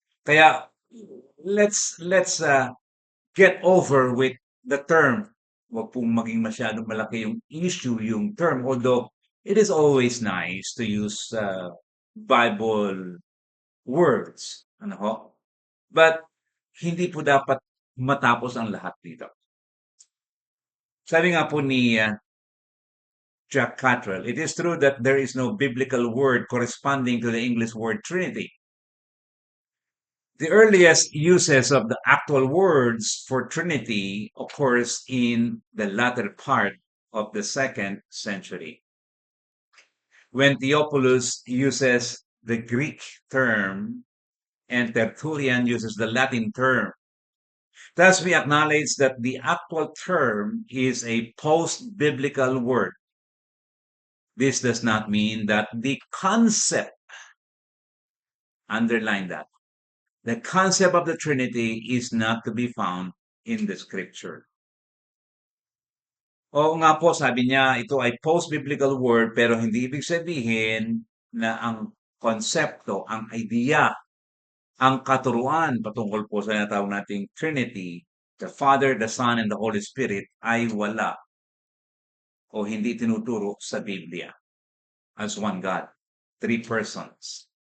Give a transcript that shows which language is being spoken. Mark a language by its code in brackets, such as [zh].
[tl] Kaya, [en] let's get over with the term. [tl] Huwag pong maging masyadong malaki yung issue, yung term. [en] Although, it is always nice to use Bible words. [tl] Ano ho? But, hindi po dapat matapos ang lahat dito. Sabi nga po ni [en] Jack Cottrell, it is true that there is no biblical word corresponding to the English word Trinity. The earliest uses of the actual words for Trinity occurs in the latter part of the 2nd century. When Theophilus uses the Greek term and Tertullian uses the Latin term, thus we acknowledge that the actual term is a post-biblical word. This does not mean that the concept, underline that, the concept of the Trinity is not to be found in the scripture. [tl] Oo nga po, sabi niya, ito ay post-biblical word pero hindi ibig sabihin na ang konsepto, ang idea, ang katuruan patungkol po sa tinatawag nating Trinity, [en] the Father, the Son, and the Holy Spirit [tl] ay wala o hindi tinuturo sa Biblia [en] as one God, three persons.